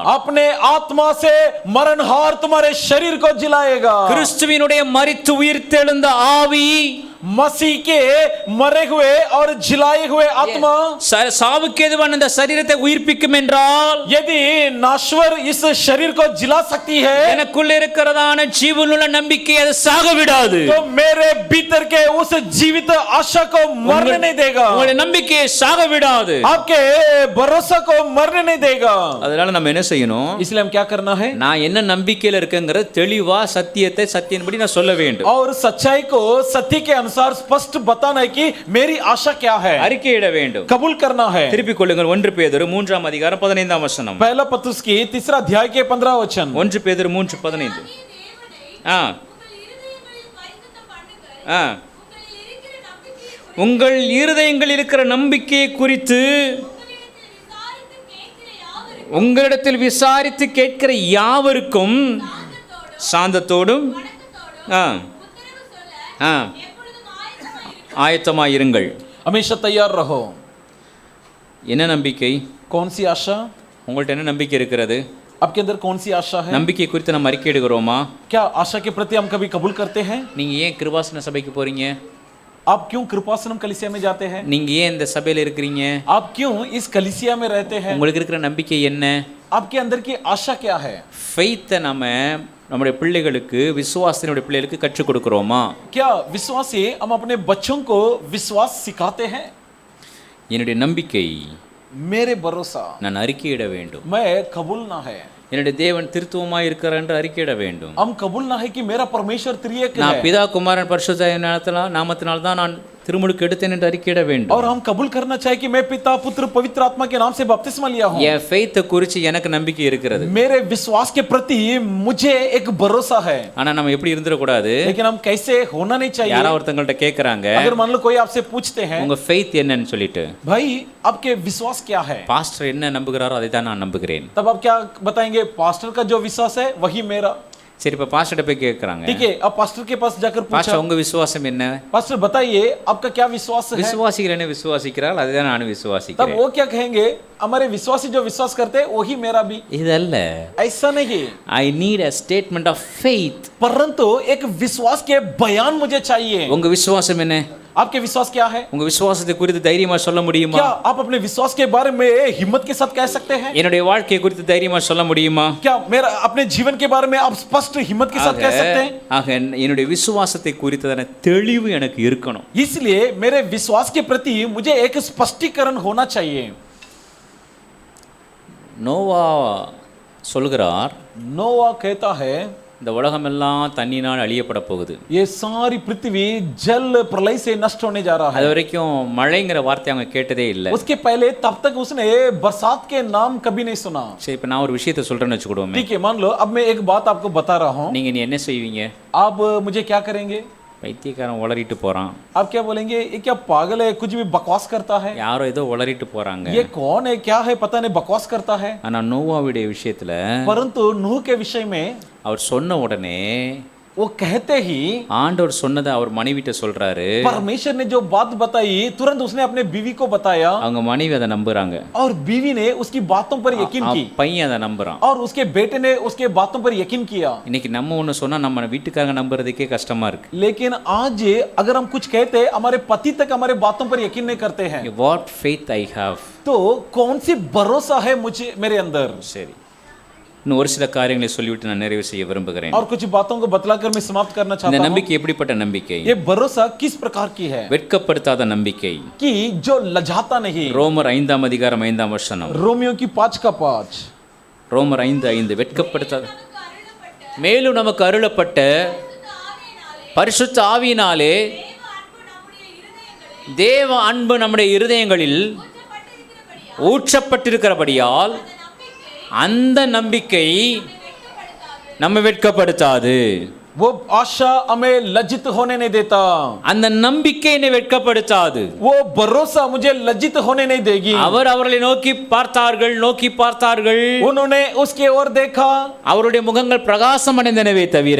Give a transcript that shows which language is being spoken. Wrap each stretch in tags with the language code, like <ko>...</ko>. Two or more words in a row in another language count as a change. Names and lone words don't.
<hi>अपने आत्मा से मरणहार तुम्हारे शरीर को जिलाएगा.</hi> <ta>கிறிஸ்துவினுடைய மரித்து உயிர்த்தெழுந்த ஆவி</ta> <hi>मसीह के मरे हुए और जिलाए हुए आत्मा</hi> <ta>சாவுக்கு ஏதுவான இந்த சரீரத்தை உயிர்ப்பிக்கும் என்றால்</ta> <hi>यदि नाश्वर इस शरीर को जिला सकती है</hi> <ta>எனக்குள்ள இருக்கிறதான ஜீவனுள்ள நம்பிக்கை அதை சாக விடாது.</ta> <hi>तो मेरे भीतर के उस जीवित आशा को मरने नहीं देगा.</hi> <ta>உங்களுடைய நம்பிக்கையை சாக விடாது.</ta> <hi>आपके भरोसा को मरने नहीं देगा.</hi> <ta>அதனால நம்ம என்ன செய்யணும்?</ta> <hi>इसलिए हम क्या करना है?</hi> <ta>நான் என்ன நம்பிக்கையில இருக்கேங்கற தெளிவா சத்தியத்தை சத்தியன்படி நான் சொல்ல வேண்டும்.</ta> <hi>और सच्चाई को सत्य के अनुसार स्पष्ट बताना है कि मेरी आशा क्या है.</hi> <ta>அறிக்கையிட வேண்டும்.</ta> <hi>कबूल करना है.</hi> <ta>திருப்பிக் கொள்ளுங்கள் 1 பேதுரு 3ஆம் அதிகாரம் 15ஆம் வசனம்.</ta> <hi>पहला पत्रुस की 3 अध्याय के 15 वचन.</hi> <ta>1 பேதுரு 3:15. ஆ ஆ உங்கள் இருதயங்களில் இருக்கிற நம்பிக்கையை குறித்து உங்களிடத்தில் விசாரித்து கேட்கிற யாவருக்கும் சாந்தத்தோடும் ஆயத்தமாயிருங்கள்.</ta> <hi>हमेशा तैयार रहो.</hi> <ta>என்ன நம்பிக்கை?</ta> <hi>कौन सी आशा?</hi> <ta>உங்கள்ட்ட என்ன நம்பிக்கை இருக்கிறது?</ta> <hi>आपके अंदर कौन सी आशा है?</hi> <ta>நம்பிக்கை குறித்து நம்ம அறிக்கையிடுகிறோமா?</ta> <hi>क्या आशा के प्रति हम कभी कबूल करते हैं?</hi> <ta>நீங்க ஏன் கிருபாசன சபைக்கு போறீங்க?</ta> <hi>आप क्यों कृपासनम कलीसिया में जाते हैं?</hi> <ta>நீங்க ஏன் இந்த சபையில இருக்கீங்க?</ta> <hi>आप क्यों इस कलीसिया में रहते हैं?</hi> <ta>உங்களுக்கு இருக்கிற நம்பிக்கை என்ன?</ta> <hi>आपके अंदर की आशा क्या है?</hi> <ta>ஃபெய்த்தை நம்ம நம்முடைய பிள்ளைகளுக்கு விசுவாசத்தினுடைய பிள்ளைகளுக்கு கற்றுக் கொடுக்கிறோமா?</ta> <hi>क्या विश्वासी हम अपने बच्चों को विश्वास सिखाते हैं?</hi> <ta>என்னுடைய நம்பிக்கை</ta> <hi>मेरे भरोसा</hi> <ta>நான் அறிக்கையிட வேண்டும்.</ta> <hi>मैं कबूल ना है.</hi> <ta>என்னுடைய தேவன் திருத்துவமாய் இருக்கிறார் என்று அறிக்கையிட வேண்டும்.</ta> <hi>हम कबूल ना है कि मेरा परमेश्वर त्रिएक है.</hi> <ta>நான் பிதா குமாரன் பரிசுத்த நாமத்தினால் தான் நான் திருமுழுக்கு எடுத்தேன் என்று அறிக்கையிட வேண்டும்.</ta> <hi>और हम कबूल करना चाहिए कि मैं पिता पुत्र पवित्र आत्मा के नाम से बपतिस्मा लिया हूं.</hi> <ta>என் ஃபெய்த்தை குறித்து எனக்கு நம்பிக்கை இருக்கிறது.</ta> <hi>मेरे विश्वास के प्रति मुझे एक भरोसा है.</hi> <ta>ஆனா நம்ம எப்படி இருந்திர கூடாது?</ta> <hi>लेकिन हम कैसे होना नहीं चाहिए.</hi> <ta>யாரோ ஒருத்தங்கள்ட்ட கேக்குறாங்க,</ta> <hi>अगर मान लो कोई आपसे पूछते हैं</hi> <ta>உங்க ஃபெய்த் என்னன்னு சொல்லிட்டு,</ta> <hi>भाई आपके विश्वास क्या है?</hi> <ta>பாஸ்டர் என்ன நம்புகிறாரோ அதை தான் நான் நம்புகிறேன்.</ta> <hi>तब आप क्या बताएंगे? पास्टर का जो विश्वास है वही मेरा.</hi> <ta>சரி, இப்ப பாஸ்டர்ட்ட போய் கேக்குறாங்க,</ta> <hi>ठीक है, अब पास्टर के पास जाकर पूछा,</hi> <ta>பாஸ்டர் உங்க விசுவாசம் என்ன?</ta> <hi>पास्टर बताइए आपका क्या विश्वास है?</hi> <ta>விசுவாசிகள் என்ன விசுவாசிக்கிறாள் அதுதான் நான்</ta> <hi>तब</hi> <ta>விசுவாசிக்கிறேன்.</ta> <hi>वो क्या कहेंगे? हमारे विश्वासी जो विश्वास करते हैं वही मेरा भी.</hi> <ta>இதல்ல,</ta> <hi>ऐसा नहीं.</hi> <en>I need a statement of faith.</en> <hi>परंतु एक विश्वास के बयान मुझे चाहिए.</hi> <ta>உங்க விசுவாசம் என்ன?</ta> <hi>आपके विश्वास क्या है?</hi> <ta>உங்க விசுவாசத்தை குறித்து தைரியமா சொல்ல முடியுமா?</ta> <hi>क्या आप अपने विश्वास के बारे में हिम्मत के साथ कह सकते हैं?</hi> <ta>என்னுடைய வாழ்க்கையை குறித்து தைரியமா சொல்ல முடியுமா?</ta> <hi>क्या मेरा अपने जीवन के बारे में आप स्पष्ट हिम्मत के साथ कह सकते हैं?</hi> <ta>ஆக என்னுடைய விசுவாசத்தை குறித்ததான தெளிவு எனக்கு இருக்கணும்.</ta> <hi>इसलिए मेरे विश्वास के प्रति मुझे एक स्पष्टीकरण होना चाहिए.</hi> <ta>நோவா சொல்கிறார்,</ta> <hi>नोवा कहता है,</hi> <ta>இந்த உலகமெல்லாம் தண்ணினால் அழியப்பட போகுது.</ta> <hi>ये सारी पृथ्वी जल प्रलय से नष्ट होने जा रहा</hi> <ta>அது</ta> <hi>है.</hi> <ta>வரைக்கும் மழைங்கிற வார்த்தை அவங்க கேட்டதே இல்லை.</ta> <hi>उसके पहले तब तक उसने बरसात के नाम कभी नहीं सुना.</hi> <ta>சரி, இப்போ நான் ஒரு விஷயத்தை சொல்றேன்னு வச்சுக்கிடுவோமே.</ta> <hi>ठीक है, मान लो अब मैं एक बात आपको बता रहा हूँ.</hi> <ta>நீங்க நீ என்ன செய்வீங்க?</ta> <hi>आप मुझे क्या करेंगे?</hi> <ta>பைத்தியக்காரன் உளறிட்டு போறான்.</ta> <hi>आप क्या बोलेंगे? ये क्या पागल है, कुछ भी बकवास करता है.</hi> <ta>யாரோ ஏதோ உளறிட்டு போறாங்க.</ta> <hi>ये कौन है, क्या है, पता नहीं, बकवास करता है.</hi> <ta>ஆனா நோவாவுடைய விஷயத்துல</ta> <hi>परंतु नूह के विषय में</hi> <ta>அவர் சொன்ன உடனே</ta> <hi>वो कहते ही</hi> <ta>ஆண்டவர் சொன்னதை அவர் மனைவிட்ட சொல்றாரு.</ta> <hi>परमेश्वर ने जो बात बताई तुरंत उसने अपने बीवी को बताया</hi> <ta>அவங்க மனைவி அதை நம்புறாங்க.</ta> <hi>और बीवी ने उसकी बातों पर यकीन की</hi> <ta>பையன் அதை நம்புறான்.</ta> <hi>और उसके बेटे ने उसके बातों पर यकीन किया.</hi> <ta>இன்னைக்கு நம்ம ஒன்று சொன்னா நம்ம வீட்டுக்காரங்க நம்புறதுக்கே கஷ்டமா இருக்கு.</ta> <hi>लेकिन आज अगर हम कुछ कहते हमारे पति तक हमारे बातों पर यकीन नहीं करते हैं.</hi> <en>What faith I have.</en> <hi>तो कौन सी भरोसा है मुझे मेरे अंदर.</hi> <ta>சரி, இன்னும் ஒரு சில காரியங்களை சொல்லிவிட்டு நான் நிறைவு செய்ய விரும்புகிறேன்.</ta> <hi>और कुछ बातों को बतलाकर मैं समाप्त करना</hi> <ta>இந்த</ta> <hi>चाहता हूं.</hi> <ta>நம்பிக்கை எப்படிப்பட்ட நம்பிக்கை?</ta> <hi>ये भरोसा किस प्रकार की है</hi> <ta>வெட்கப்படுத்தாத நம்பிக்கை.</ta> <hi>कि जो लजाता नहीं.</hi> <ta>ரோமர் 5ஆம் அதிகாரம் 5ஆம் வசனம்.</ta> <hi>रोमियो की 5:5.</hi> <ta>ரோமர் 5:5 வெட்கப்படுத்தாத நமக்கு அருளப்பட்ட மேலும் நமக்கு அருளப்பட்ட பரிசுத்த ஆவியினாலே தேவ அன்பு நம்முடைய இருதயங்களில் ஊற்றப்பட்டிருக்கிறபடியால் அந்த நம்பிக்கை நம்ம வெட்கப்படுத்தாது.</ta> <hi>वो आशा हमें लज्जित होने नहीं देता.</hi> <ta>அந்த நம்பிக்கை என்னை வெட்கப்படுத்தாது.</ta> <hi>वो भरोसा मुझे लज्जित होने नहीं देगी.</hi> <ta>அவர் அவர்களை நோக்கி பார்த்தார்கள்.</ta> <hi>उन्होंने उसके ओर देखा.</hi> <ta>அவருடைய முகங்கள் பிரகாசம் அடைந்தனவே தவிர</ta>